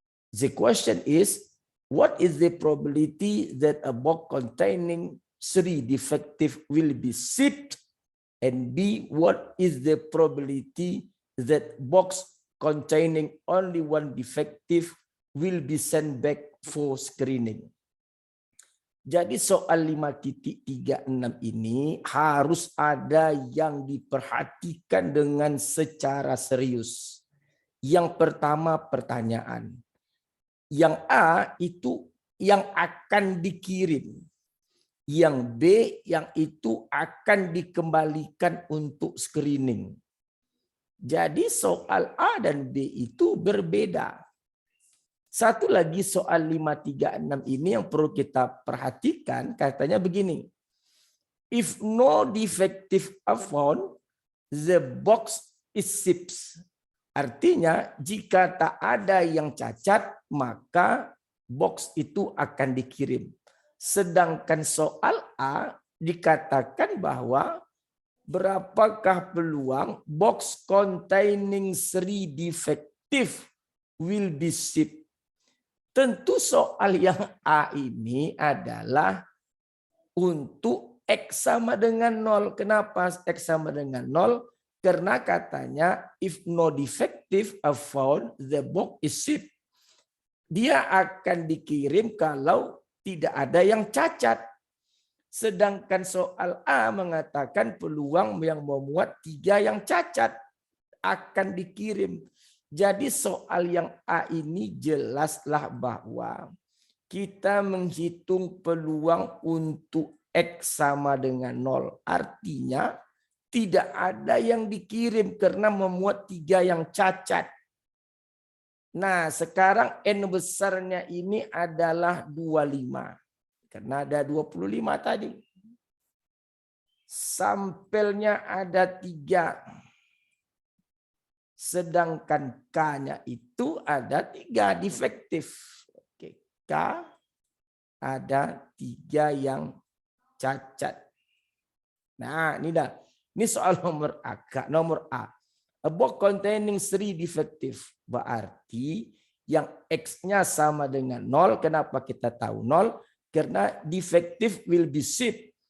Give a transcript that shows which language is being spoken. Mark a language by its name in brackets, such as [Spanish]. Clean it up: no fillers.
[English] The question is, what is the probability that a box containing 3 defectives will be shipped? And B, what is the probability that box containing only 1 defective will be sent back for screening? [Indonesian] Jadi soal 5.36 ini harus ada yang diperhatikan dengan secara serius. Yang pertama pertanyaan. Yang A itu yang akan dikirim. Yang B yang itu akan dikembalikan untuk screening. Jadi soal A dan B itu berbeda. Satu lagi soal 536 ini yang perlu kita perhatikan, katanya begini. [English] If no defective are found, the box is shipped. [Indonesian] Artinya jika tak ada yang cacat, maka box itu akan dikirim. Sedangkan soal A dikatakan bahwa berapakah peluang box [English] containing 3 defective will be shipped. [Indonesian] Tentu soal yang A ini adalah untuk X sama dengan 0. Kenapa X sama dengan 0? Karena katanya [English] if no defective are found, the box is shipped. [Indonesian] Dia akan dikirim kalau tidak ada yang cacat. Sedangkan soal A mengatakan peluang yang memuat 3 yang cacat akan dikirim. Jadi soal yang A ini jelaslah bahwa kita menghitung peluang untuk X sama dengan 0. Artinya tidak ada yang dikirim karena memuat 3 yang cacat. Nah, sekarang N besarnya ini adalah 25. Karena ada 25 tadi. Sampelnya ada 3. Sedangkan K-nya itu ada 3 defektif. Oke, K ada 3 yang cacat. Nah, ini dah. Ini soal nomor A. Nomor A. [English] A box containing 3 defective. [Indonesian] Berarti yang X-nya sama dengan 0. Kenapa kita tahu 0? Karena [English] defective will be shipped.